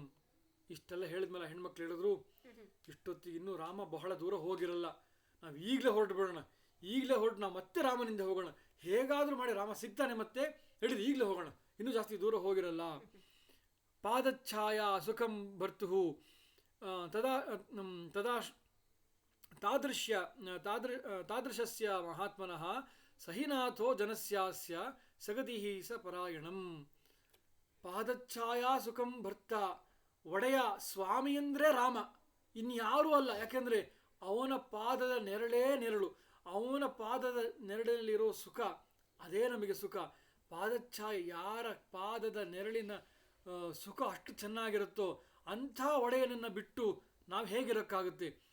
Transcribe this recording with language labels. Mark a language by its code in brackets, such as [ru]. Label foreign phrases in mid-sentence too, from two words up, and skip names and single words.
[kn] ಇಷ್ಟೆಲ್ಲ ಹೇಳಿದ್ಮೇಲೆ ಹೆಣ್ಮಕ್ಳು ಹೇಳಿದ್ರು, ಇಷ್ಟೊತ್ತಿಗೆ ಇನ್ನೂ ರಾಮ ಬಹಳ ದೂರ ಹೋಗಿರಲ್ಲ, ನಾವು ಈಗಲೇ ಹೊರಟು ಬಿಡೋಣ, ಈಗಲೇ ಹೊರಟು ನಾವು ಮತ್ತೆ ರಾಮನಿಂದ ಹೋಗೋಣ, ಹೇಗಾದರೂ ಮಾಡಿ ರಾಮ ಸಿಗ್ತಾನೆ ಮತ್ತೆ, ಹೇಳಿದ್ರು ಈಗಲೇ ಹೋಗೋಣ, ಇನ್ನೂ ಜಾಸ್ತಿ ದೂರ ಹೋಗಿರಲ್ಲ. [sa] ಪಾದಚ್ಛಾಯಾ ಸುಖಂ ಭರ್ತು ತಾದೃಶಸ್ಯ ಮಹಾತ್ಮನಃ ಸಹಿನಾಥೋ ಜನಸ್ಯಾಸ್ಯ ಸಗತಿಃ ಸ ಪರಾಯಣಂ. ಪಾದಚ್ಛಾಯಾ ಸುಖಂ ಭರ್ತ, [kn] ಒಡೆಯ ಸ್ವಾಮಿ ಅಂದರೆ ರಾಮ, ಇನ್ಯಾರೂ ಅಲ್ಲ. ಯಾಕೆಂದರೆ ಅವನ ಪಾದದ ನೆರಳೇ ನೆರಳು, ಅವನ ಪಾದದ ನೆರಳಿನಲ್ಲಿರೋ ಸುಖ ಅದೇ ನಮಗೆ ಸುಖ. ಪಾದಚ್ಛಾಯ, ಯಾರ ಪಾದದ ನೆರಳಿನ ಸುಖ ಅಷ್ಟು ಚೆನ್ನಾಗಿರುತ್ತೋ ಅಂಥ ಒಡೆಯನನ್ನು ಬಿಟ್ಟು ನಾವು ಹೇಗಿರೋಕ್ಕಾಗುತ್ತೆ?